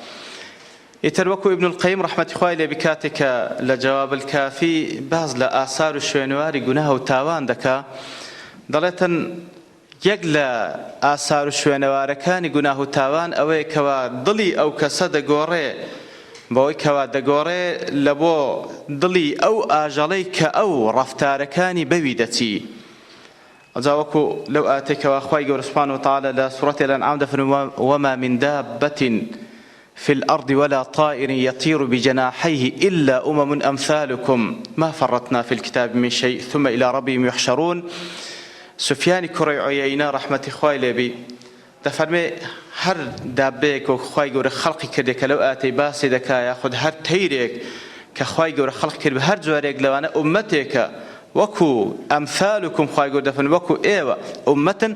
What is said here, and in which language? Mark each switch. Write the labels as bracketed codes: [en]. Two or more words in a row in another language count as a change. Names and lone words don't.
[ckb] ئیتر وەکو ئیبن القەیم ڕەحمەتی خوای لێ بکاتێک کە لە جەواب الکافی باز لە ئاسار و شوێنواری گوناه و تاوان دەکا، دەڵێتن یەک لە ئاسار و شوێنەوارەکانی گوناه و تاوان ئەوەیە کەوا دڵی ئەو کەسە دەگۆڕێ، بەوەی کەوا دەگۆڕێ لە بۆ دڵی ئەو ئاژەڵەی کە ئەو ڕەفتارەکانی بەوی دەچی. ئەجا وەکو لەو ئاتێکەوە خوای گەورە [ar] سوبحانەهو وتەعالە [ckb] لە سوورەتی الأنعام دەفەرمێ [ar] وما من دابة في الأرض ولا طائر يطير بجناحيه إلا أمم أمثالكم ما فرطنا في الكتاب من شيء ثم إلى ربهم يحشرون. [ckb] سفیانی کوڕی عویەینە ڕەحمەتی خوای لێ بی دەفەرمێ هەر دابەیەک و خوای گەورە خەڵقی کردێک کە لەو ئاتەی باسی دەکا، یاخود هەر تەیرێک کە خوای گەورە خەڵق کرد بە هەر جۆرێک لەوانە ئومەتێکە وەکو ئەمثالکم، خوای گەورە دەفەرمێ وەکو ئێوە ئومەتن.